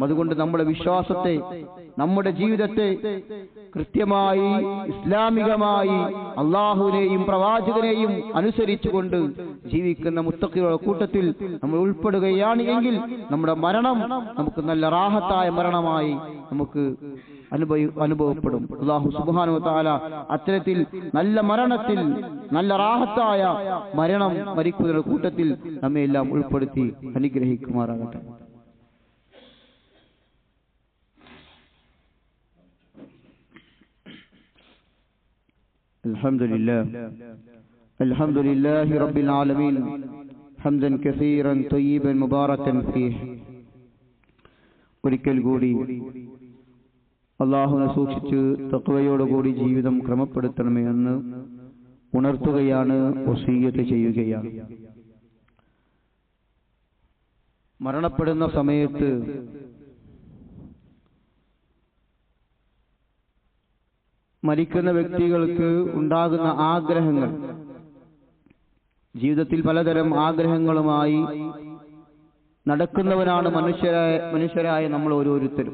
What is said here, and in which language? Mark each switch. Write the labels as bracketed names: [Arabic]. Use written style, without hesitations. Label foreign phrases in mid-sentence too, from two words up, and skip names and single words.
[Malayalam] അതുകൊണ്ട് നമ്മുടെ വിശ്വാസത്തെ, നമ്മുടെ ജീവിതത്തെ കൃത്യമായി ഇസ്ലാമികമായി അള്ളാഹുവിനെയും പ്രവാചകനെയും അനുസരിച്ചുകൊണ്ട് ജീവിക്കുന്ന മുത്തഖികളുടെ കൂട്ടത്തിൽ നമ്മൾ ഉൾപ്പെടുകയാണ് എങ്കിൽ നമ്മുടെ മരണം നമുക്ക് നല്ല റാഹത്തായ മരണമായി നമുക്ക് അനുഭവപ്പെടും. [Arabic] الله سبحانه وتعالى [Malayalam] അത്തരത്തിൽ നല്ല മരണത്തിൽ, നല്ല റാഹത്തായ മരണം മരിക്കുന്ന കൂട്ടത്തിൽ നമ്മെ എല്ലാം ഉൾപ്പെടുത്തി അനുഗ്രഹിക്കുമാറാകട്ടെ. [Arabic] الحمد لله رب العالمين حمدا كثيرا طيبا مباركا فيه. [Malayalam] ഒരിക്കൽ കൂടി അല്ലാഹുവിനെ സൂക്ഷിച്ച് തഖ്വയോടുകൂടി ജീവിതം ക്രമപ്പെടുത്തണമേ എന്ന് ഉണർത്തുകയാണ്, വസിയ്യത്ത് ചെയ്യുകയാണ്. മരണപ്പെടുന്ന സമയത്ത് മരിക്കുന്ന വ്യക്തികൾക്ക് ഉണ്ടാകുന്ന ആഗ്രഹങ്ങൾ, ജീവിതത്തിൽ പലതരം ആഗ്രഹങ്ങളുമായി നടക്കുന്നവനാണ് മനുഷ്യരായ നമ്മൾ ഓരോരുത്തരും.